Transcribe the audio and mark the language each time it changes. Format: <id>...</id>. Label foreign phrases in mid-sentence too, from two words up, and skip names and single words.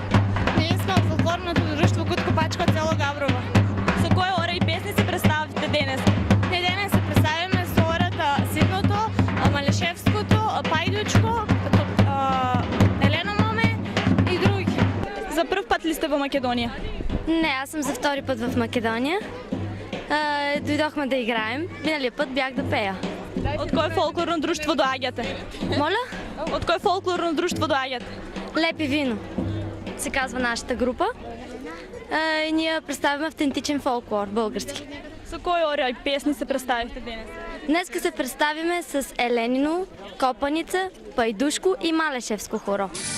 <mk>Ние сме од фолклорното друштво Кут Копачка од село Габрово. Со кои ора и песни се представите денес? Ние денес се представиме со ората Ситното, Малешевското, Пајдучко, Елено Моме и други. За прв пат ли сте во Македонија?</mk> <bg>Не, аз съм за втори път в Македония. Дойдохме да играем. Миналия път бях да пея.</bg> <mk>Од кој фолклорно друштво доаѓате?</mk> <bg>Моля?</bg> <mk>Од кој фолклорно друштво доаѓате?</mk> <bg>Лепи вино се казва нашата група. И ние представяме автентичен фолклор, български.</bg> <mk>Со кои ора и песни се представихте денес?</mk> <bg>Днеска се представиме с Еленино, Копаница, Пајдушко и Малешевско хоро.</bg>